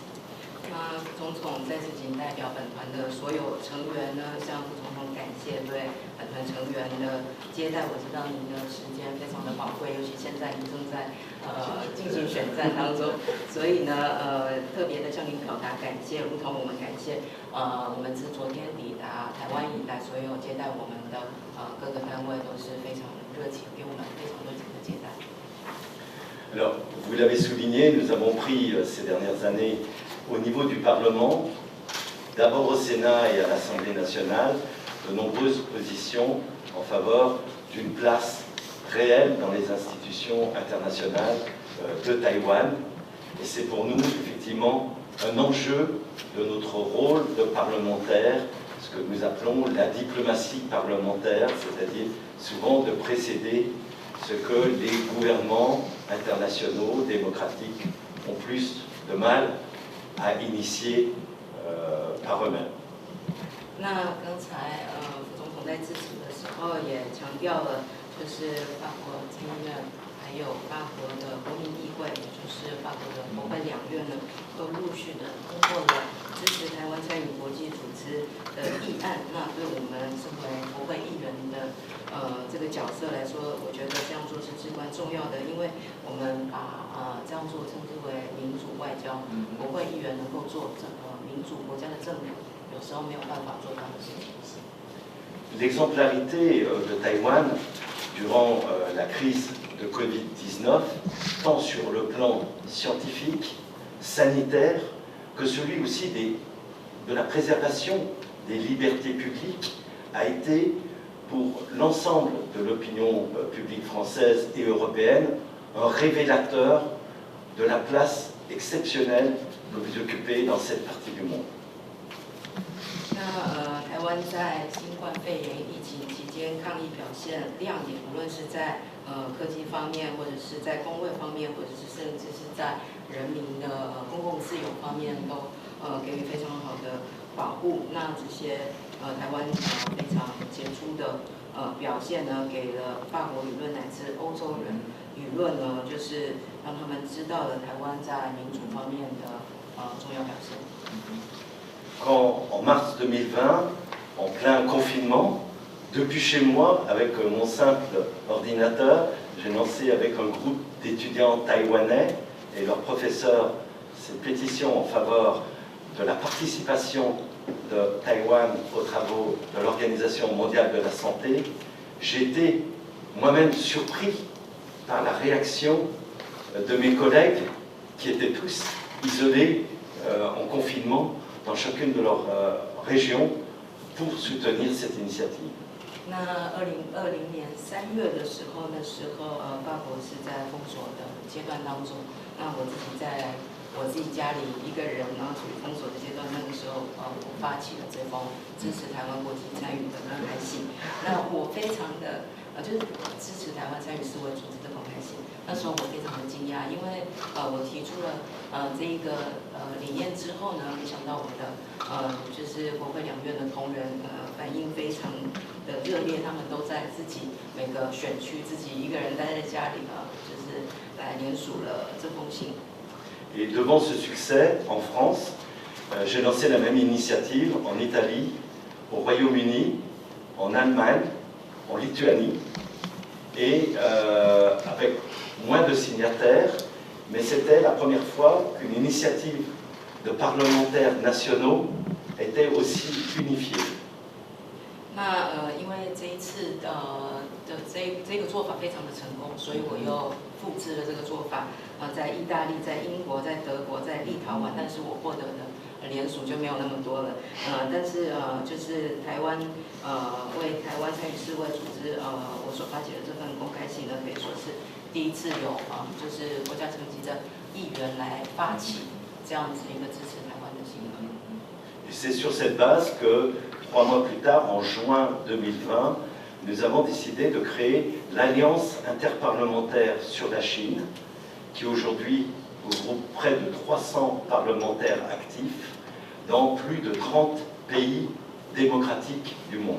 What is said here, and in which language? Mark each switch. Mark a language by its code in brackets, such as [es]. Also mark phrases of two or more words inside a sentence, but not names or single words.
[zh] 副总统在此仅代表本团的所有成员呢，向副总统感谢对本团成员的接待。我知道您的时间非常的宝贵，尤其现在您正在进行选战当中，所以呢特别的向您表达感谢，如同我们感谢我们自昨天抵达台湾以来，所有接待我们的各个单位都是非常热情，给我们非常热情的接待。 [fr] Alors, vous l'avez souligné, nous avons pris ces dernières années au niveau du Parlement, d'abord au Sénat et à l'Assemblée nationale, de nombreuses positions en faveur d'une place réelle dans les institutions internationales de Taïwan. Et c'est pour nous, effectivement, un enjeu de notre rôle de parlementaire, ce que nous appelons la diplomatie parlementaire, c'est-à-dire souvent de précéder ce que les gouvernements internationaux, démocratiques, ont plus de mal à initier par eux-mêmes. [zh] 那刚才副总统在致辞的时候也强调了，就是法国参议院还有法国的国民议会，也就是法国的国会两院呢，都陆续的通过了支持台湾参与国际组织的议案。那对我们身为国会议员的这个角色来说，我觉得这样做是至关重要的，因为我们把这样做称之为民主外交。国会议员能够做民主国家的政府，有时候没有办法做到的事情。 [fr] L'exemplarité de Taïwan durant la crise de Covid-19, tant sur le plan scientifique, sanitaire, que celui aussi de la préservation des libertés publiques, a été pour l'ensemble de l'opinion publique française et européenne un révélateur de la place exceptionnelle que vous occupez dans cette partie du monde. [zh] 台湾在新冠肺炎疫情期间抗疫表现亮眼，无论是在科技方面，或者是在工位方面，或者是甚至是在人民的公共自由方面，都给予非常好的保护。那这些台湾非常杰出的表现呢，给了法国舆论乃至欧洲人舆论呢，就是让他们知道了台湾在民主方面的重要表现。 [fr] Quand, en mars 2020, en plein confinement, depuis chez moi, avec mon simple ordinateur, j'ai lancé avec un groupe d'étudiants taïwanais et leurs professeurs cette pétition en faveur de la participation de Taïwan aux travaux de l'Organisation mondiale de la santé. J'ai été moi-même surpris par la réaction de mes collègues qui étaient tous isolés en confinement dans chacune de leurs régions pour soutenir cette initiative. [zh] 那2020年3月的时候，法国是在封锁的阶段当中。那我自己家里一个人，然后处于封锁的阶段，那个时候我发起了这封支持台湾国际参与的公开信。那我非常的就是支持台湾参与世卫组织的公开信。那时候我非常的惊讶，因为我提出了这一个理念之后呢，没想到我们的就是国会两院的同仁反应非常的热烈，他们都在自己每个选区自己一个人待在家里就是来联署了这封信。 [fr] Et devant ce succès, en France, j'ai lancé la même initiative en Italie, au Royaume-Uni, en Allemagne, en Lituanie, et avec moins de signataires, mais c'était la première fois qu'une initiative de parlementaires nationaux était aussi unifiée. [zh] 那因为这一次这个做法非常的成功，所以我又复制了这个做法。在意大利、在英国、在德国、在立陶宛，但是我获得的联署就没有那么多了。但是就是台湾为台湾参与世卫组织我所发起的这份公开信呢，可以说是第一次有就是国家层级的议员来发起这样子一个支持台湾的行为。 [fr] Et c'est sur cette base que 3 mois plus tard, en juin 2020, nous avons décidé de créer l'Alliance interparlementaire sur la Chine, qui aujourd'hui regroupe près de 300 parlementaires actifs dans plus de 30 pays démocratiques du monde.